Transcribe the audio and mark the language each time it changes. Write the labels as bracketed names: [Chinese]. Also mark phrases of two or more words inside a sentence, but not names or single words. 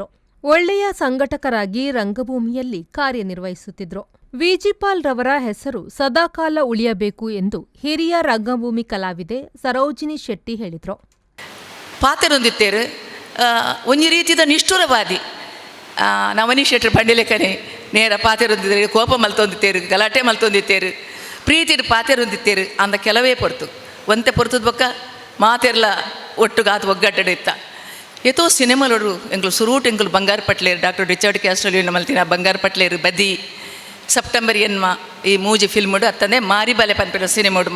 [Kannada] ಒಳ್ಳೆಯ ಸಂಘಟಕರಾಗಿ ರಂಗಭೂಮಿಯಲ್ಲಿ ಕಾರ್ಯನಿರ್ವಹಿಸುತ್ತಿದ್ರು. ವಿಜಿ ಪಾಲ್ ರವರ ಹೆಸರು ಸದಾಕಾಲ ಉಳಿಯಬೇಕು ಎಂದು ಹಿರಿಯ ರಂಗಭೂಮಿ ಕಲಾವಿದೆ ಸರೋಜಿನಿ ಶೆಟ್ಟಿ ಹೇಳಿದ್ರು. [Tulu] ಪಾತ್ರರೊಂದಿತ್ತೇರು ಒಂದು ರೀತಿಯ ನಿಷ್ಠುರವಾದಿ ನವನಿ ಶೆಟ್ಟರು ಪಂಡಿಲೆಕ್ಕನೆ ನೇರ ಪಾತೆರೊಂದಿದ್ದೇರು, ಕೋಪ ಮಲ್ತೊಂದಿತ್ತೇರು, ಗಲಾಟೆ ಮಲ್ತೊಂದಿತ್ತೇರು, ಪ್ರೀತಿಡು ಪಾತೆರೊಂದಿತ್ತೇರು ಅಂದ ಕೆಲವೇ ಪೊರ್ತು ಒಂತೆ ಪೊರ್ತದ ಬೊಕ್ಕ ಮಾತೆರ್ಲ ಒಟ್ಟುಗಾತು ಒಗ್ಗಟ್ಟಡೆ ಇತ್ತ ಎತೋ ಸಿನಿಮಾಲೋಡು ಎಂಗ್ಲು ಸುರೂಟ್ ಎಂಗ್ಲು ಬಂಗಾರ ಪಟ್ಲೇರು ಡಾಕ್ಟರ್ ರಿಚರ್ಡ್ ಕ್ಯಾಸ್ಟ್ರೋಲಿಯನ್ ಮಲ್ತಿನ ಬಂಗಾರ ಪಟ್ಲೇರು ಬದಿ ಸೆಪ್ಟೆಂಬರ್ ಎನ್ಮ ಈ ಮೂಜಿ ಫಿಲ್ಮುಡು ಅತ್ತಂದೆ ಮಾರಿ ಬಲೆ ಪನ್ಪಿನ ಸಿನಿಮಾಡು